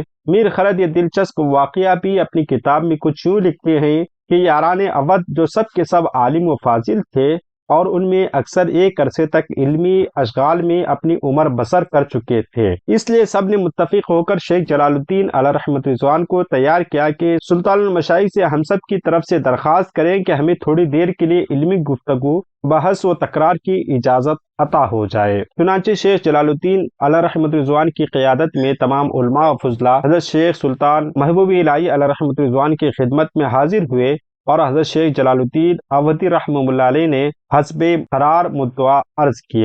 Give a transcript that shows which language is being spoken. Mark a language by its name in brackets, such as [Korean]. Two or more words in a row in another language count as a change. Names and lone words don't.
[Urdu] میر خرد یہ دلچسپ واقعہ بھی اپنی کتاب میں کچھ یوں لکھتے ہیں کہ یاران اودھ جو سب کے سب عالم و فاضل تھے اور ان میں اکثر ایک عرصے تک علمی اشغال میں اپنی عمر بسر کر چکے تھے، اس لیے سب نے متفق ہو کر شیخ جلال الدین علیہ رحمت رضوان کو تیار کیا کہ سلطان المشائخ سے ہم سب کی طرف سے درخواست کریں کہ ہمیں تھوڑی دیر کے لیے علمی گفتگو، بحث و تکرار کی اجازت عطا ہو جائے۔ چنانچہ شیخ جلال الدین علیہ رحمت رضوان کی قیادت میں تمام علماء و فضلاء حضرت شیخ سلطان محبوب الہی علیہ رحمت رضوان کی خدمت میں حاضر ہوئے اور حضرت شیخ جلال الدین اودھی رحمہ اللہ علیہ نے حسب قرار مدعا عرض کیا۔